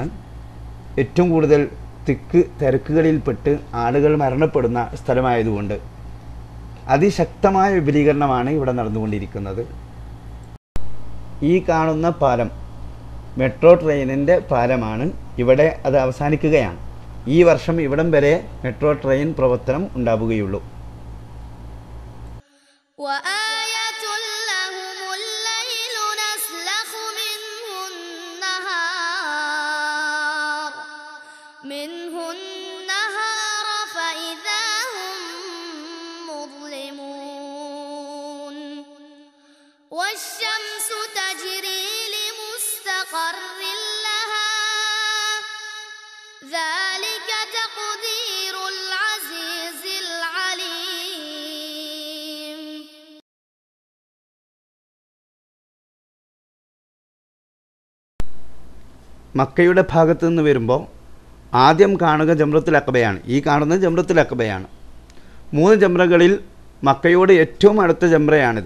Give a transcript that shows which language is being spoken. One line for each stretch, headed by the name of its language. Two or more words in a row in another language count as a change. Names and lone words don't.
Malayalam: ഏറ്റവും കൂടുതൽ തിരക്കുകളിൽപ്പെട്ട് ആളുകൾ മരണപ്പെടുന്ന സ്ഥലമായതുകൊണ്ട് അതിശക്തമായ വിപുലീകരണമാണ് ഇവിടെ നടന്നുകൊണ്ടിരിക്കുന്നത്. ഈ കാണുന്ന പാലം മെട്രോ ട്രെയിനിൻ്റെ പാലമാണ്. ഇവിടെ അത് അവസാനിക്കുകയാണ്. ഈ വർഷം ഇവിടം വരെ മെട്രോ ട്രെയിൻ പ്രവർത്തനം ഉണ്ടാവുകയുള്ളൂ.
Arabic: وآية لهم الليل نسلخ منه النهار فإذا هم مظلمون والشمس تجري لمستقر لها ذلك تقدير العزيز العليم.
Malayalam: മക്കയുടെ ഭാഗത്തു നിന്ന് വരുമ്പോൾ ആദ്യം കാണുക ജംറത്തുൽ അഖബയാണ്. ഈ കാണുന്നത് ജംറത്തുൽ അഖബയാണ്. 3 ജംറകളിൽ മക്കയോട് ഏറ്റവും അടുത്ത ജംറയാണിത്.